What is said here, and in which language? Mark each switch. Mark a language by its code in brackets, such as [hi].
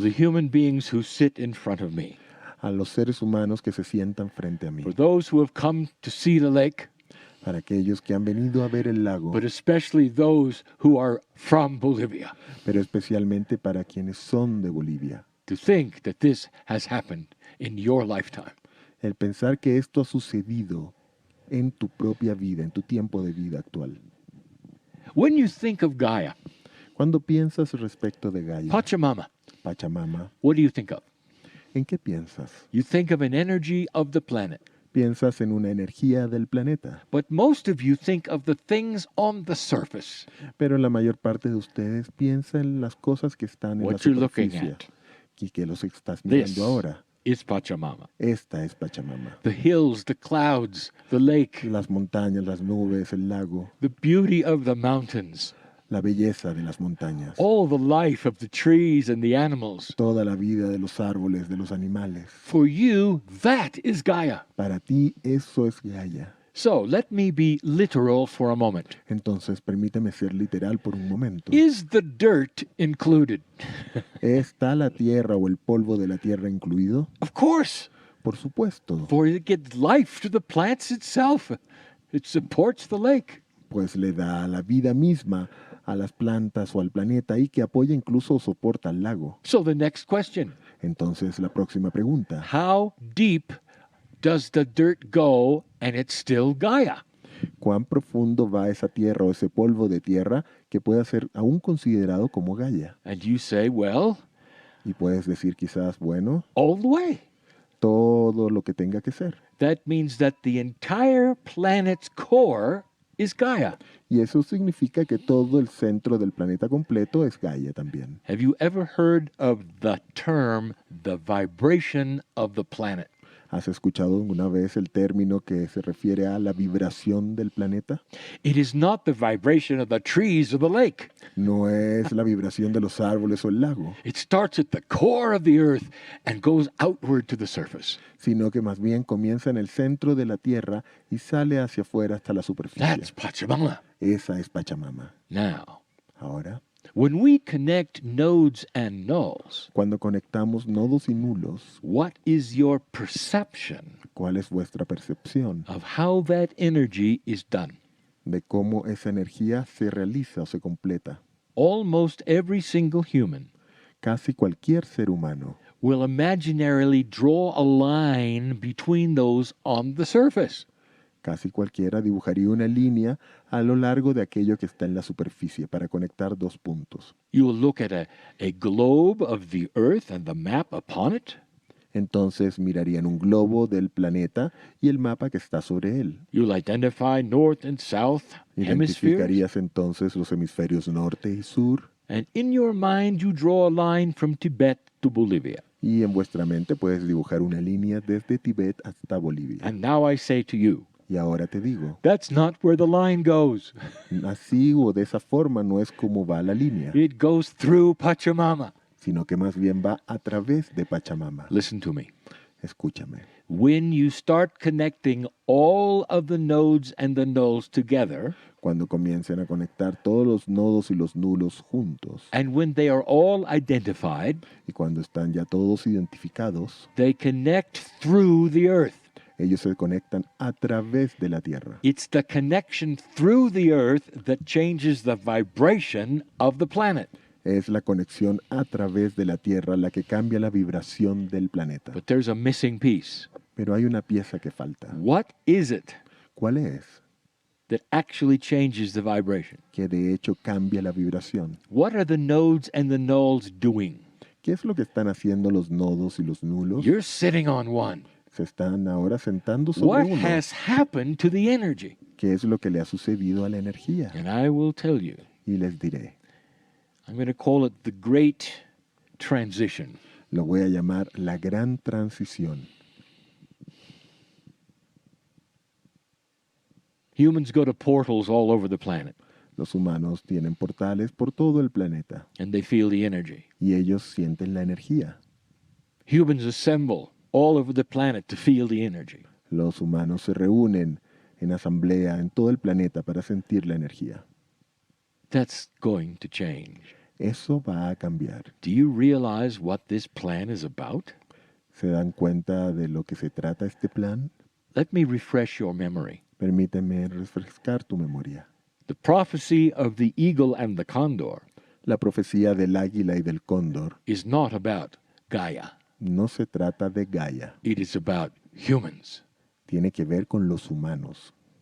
[en] for the human beings who sit in front of me, [es] a los seres humanos que se sientan frente a mí, [en] for those who have come to see the lake, [es] para aquellos que han venido a ver el lago, [en] but especially those who are from Bolivia, [es] pero especialmente para quienes son de Bolivia. [en] to think that this has happened in your lifetime. [es] El pensar que esto ha sucedido en tu propia vida, en tu tiempo de vida actual. [en] When you think of Gaia, [es] Cuando piensas respecto de Gaia, [en] Pachamama, [es] Pachamama, [en] what do you think of? [es] ¿en qué piensas? [en] You think of an energy of the planet. [es] Piensas en una energía del planeta, [en] But most of you think of the things on the surface, [es] pero la mayor parte de ustedes piensa en las cosas que están en la [en] what you're looking [es] superficie [en] at. [es] y que los estás [en] This [es] mirando ahora. [en] is Pachamama. [es] Esta es Pachamama. [en] The hills, the clouds, the lake, [es] Las montañas, las nubes, el lago, [en] the beauty of the mountains, [es] la belleza de las montañas, [en] all the life of the trees and the animals. [es] toda la vida de los árboles, de los animales. [en] For you, that is Gaia. [es] Para ti eso es Gaia. [en] So let me be literal for a moment. [es] Entonces permíteme ser literal por un momento. [en] Is the dirt included? [es] ¿Está la tierra o el polvo de la tierra incluido? [en] Of course, [es] Por supuesto, [en] for it gives life to the plants itself. It supports the lake. [es] pues le da la vida misma a las plantas o al planeta y que apoya incluso o soporta al lago. [en] So the next question, [es] Entonces la próxima pregunta, [en] how deep does the dirt go and it's still Gaia? [es] ¿cuán profundo va esa tierra o ese polvo de tierra que pueda ser aún considerado como Gaia? [en] And you say, well, [es] Y puedes decir quizás, bueno, [en] all the way. [es] todo lo que tenga que ser. [en] That means that the entire planet's core is Gaia. [es] Y eso significa que todo el centro del planeta completo es Gaia también. [en] Have you ever heard of the term the vibration of the planet? [es] ¿Has escuchado alguna vez el término que se refiere a la vibración del planeta? [en] It is not the vibration of the trees or the lake. [es] No es la vibración de los árboles o el lago, [en] It starts at the core of the earth and goes outward to the surface. [es] sino que más bien comienza en el centro de la tierra y sale hacia afuera hasta la superficie. [en] That's Pachamama. [es] Esa es Pachamama. [en] Now, [es] Ahora, [en] when we connect nodes and nulls, [es] cuando conectamos nodos y nulos, [en] what is your perception [es] ¿cuál es vuestra percepción [en] of how that energy is done? [es] de cómo esa energía se realiza o se completa? [en] Almost every single human [es] Casi cualquier ser humano [en] will imaginarily draw a line between those on the surface. [es] Casi cualquiera dibujaría una línea a lo largo de aquello que está en la superficie para conectar dos puntos. [en] You will look at a globe of the earth and the map upon it. [es] Entonces mirarían un globo del planeta y el mapa que está sobre él. [en] You'll identify north and south hemispheres. [es] Identificarías entonces los hemisferios norte y sur. [en] And in your mind, you draw a line from Tibet to Bolivia. [es] Y en vuestra mente puedes dibujar una línea desde Tibet hasta Bolivia. [en] And now I say to you, [es] Y ahora te digo, [en] that's not where the line goes. [es] así o de esa forma no es como va la línea, [en] It goes through Pachamama. [es] sino que más bien va a través de Pachamama. [en] Listen to me. [es] Escúchame. [en] When you start connecting all of the nodes and the nulls together, [es] Cuando comiencen a conectar todos los nodos y los nulos juntos. [en] And when they are all identified, [es] Y cuando están ya todos identificados, [en] they connect through the earth. [es] ellos se conectan a través de la Tierra. [en] It's the connection through the earth that changes the vibration of the planet. [es] Es la conexión a través de la Tierra la que cambia la vibración del planeta. [en] But there's a missing piece. [es] Pero hay una pieza que falta. [en] What is it [es] ¿Cuál es? [en] that actually changes the vibration? [es] Que de hecho cambia la vibración. [en] What are the nodes and the nulls doing? [es] ¿Qué es lo que están haciendo los nodos y los nulos? [en] You're sitting on one. [es] Se están ahora sentando sobre [en] What [es] uno. [en] has happened to the energy? [es] ¿Qué es lo que le ha sucedido a la energía? [en] And I will tell you. [es] Y les diré. [en] I'm going to call it the great transition. [es] Lo voy a llamar la gran transición. [en] Humans go to portals all over the planet, [es] Los humanos tienen portales por todo el planeta [en] and they feel the energy. [es] y ellos sienten la energía. [en] Humans assemble all over the planet to feel the energy. [es] Los humanos se reúnen en asamblea en todo el planeta para sentir la energía. [en] That's going to change. [es] Eso va a cambiar. [en] Do you realize what this plan is about? [es] ¿Se dan cuenta de lo que se trata este plan? [en] Let me refresh your memory. [es] Permíteme refrescar tu memoria. [en] The prophecy of the eagle and the condor [es] La profecía del águila y del cóndor [en] is not about Gaia. [es] no se trata de Gaia, [en] It is about humans. [es] tiene que ver con los humanos.